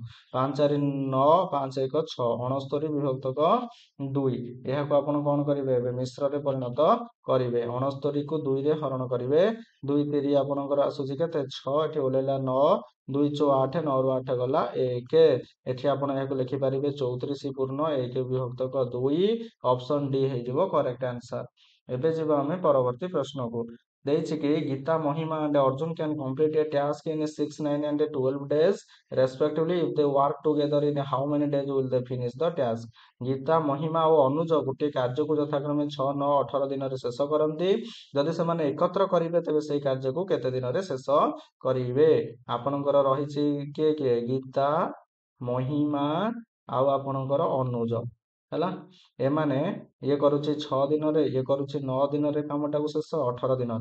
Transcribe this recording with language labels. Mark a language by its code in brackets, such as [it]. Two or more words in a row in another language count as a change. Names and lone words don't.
[or] 5 4 9 5 1 6 69 ବିଭକ୍ତକ 2 ଏହାକୁ ଆପଣ କଣ କରିବେ ଏବେ ମିଶ୍ରରେ ପରିଣତ କରିବେ 69 କୁ 2 ରେ ହରଣ କରିବେ 2 3 ଆପଣଙ୍କର ଆସୁଛି କେତେ 6 ଏଠି ଓହ୍ଲେଇଲା 9 2 ଚଉ 8 9 ରୁ 8 ଗଲା 1 ଏଠି ଆପଣ ଏହାକୁ ଲେଖିପାରିବେ 34 ପୂର୍ଣ୍ଣ 1 ବିଭକ୍ତକ 2 [en] option D [or] ହେଇଯିବ [en] correct answer. [or] ଏବେ ଯିବା ଆମେ ପରବର୍ତ୍ତୀ ପ୍ରଶ୍ନକୁ ଦେଇଛି କି [en] ଗୀତା ମହିମା and Arjun can complete a task in 6 9 and 12 days respectively if they work together in how many days will they finish the task। [or] ଗୀତା ମହିମା ଓ ଅନୁଜ ଗୋଟିଏ କାର୍ଯ୍ୟକୁ ଯଥାକ୍ରମେ 6 9 18 ଦିନରେ ଶେଷ କରନ୍ତି ଯଦି ସେମାନେ ଏକତ୍ର କରିବେ ତେବେ ସେଇ କାର୍ଯ୍ୟକୁ କେତେ ଦିନରେ ଶେଷ କରିବେ। ଆପଣଙ୍କର ରହିଛି କିଏ କିଏ ଗୀତା ମହିମା ଆଉ ଆପଣଙ୍କର ଅନୁଜ ହେଲା ଏମାନେ ଇଏ କରୁଛି 6 ଦିନରେ ଇଏ କରୁଛି 9 ଦିନରେ କାମଟାକୁ ଶେଷ 18 ଦିନରେ।